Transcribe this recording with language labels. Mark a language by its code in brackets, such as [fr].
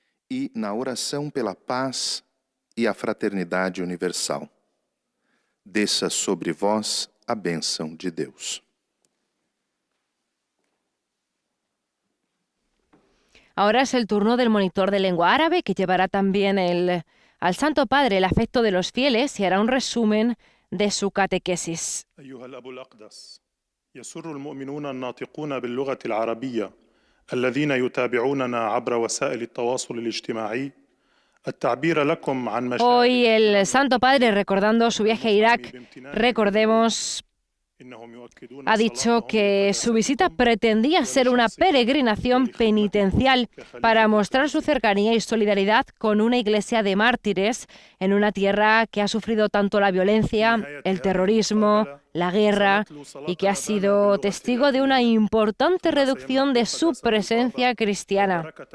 [pt] E na oração pela paz e a fraternidade universal. Desça sobre vós a bênção de Deus. [es] Ahora es el turno del monitor de lengua árabe, que llevará también al Santo Padre el afecto de los fieles y hará un resumen de su catequesis. [ar] أيها الأب الأقدس، يسر المؤمنون الناطقون باللغة العربية الذين يتابعوننا عبر وسائل التواصل الاجتماعي التعبير لكم عن مشاعر. [es] Hoy el Santo Padre, recordando su viaje a Irak, recordemos, ha dicho que su visita pretendía ser una peregrinación penitencial para mostrar su cercanía y solidaridad con una iglesia de mártires en una tierra que ha sufrido tanto la violencia, el terrorismo, la guerra y que ha sido testigo de una importante reducción de su presencia cristiana.